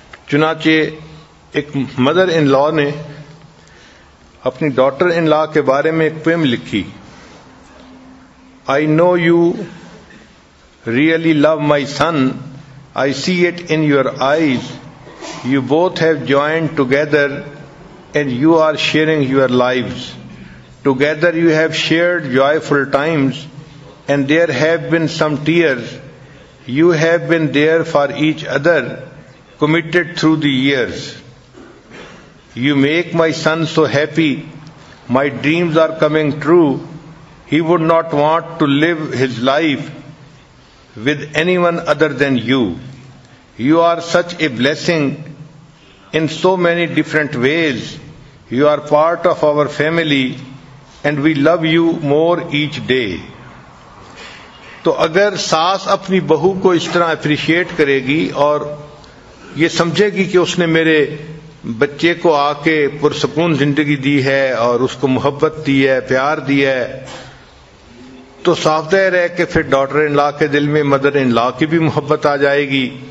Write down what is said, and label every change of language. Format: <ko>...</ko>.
<ur>چنانچہ ایک مدر ان لا نے اپنی ڈاٹر ان لا کے بارے میں ایک پویم لکھی.</ur> <en>I know you really love my son. I see it in your eyes. You both have joined together and you are sharing your lives. Together you have shared joyful times and there have been some tears. You have been there for each other, committed through the years. You make my son so happy. My dreams are coming true. He would not want to live his life with anyone other than you. You are such a blessing in so many different ways. You are part of our family and we love you more each day.</en> <ur>تو اگر ساس اپنی بہو کو اس طرح appreciate کرے گی اور یہ سمجھے گی کہ اس نے میرے بچے کو آ کے پرسکون زندگی دی ہے اور اس کو محبت دی ہے، پیار دیا ہے، تو صاف ظاہر ہے کہ پھر ڈاٹر ان لا کے دل میں مدر ان لا کی بھی محبت آ جائے گی.</ur>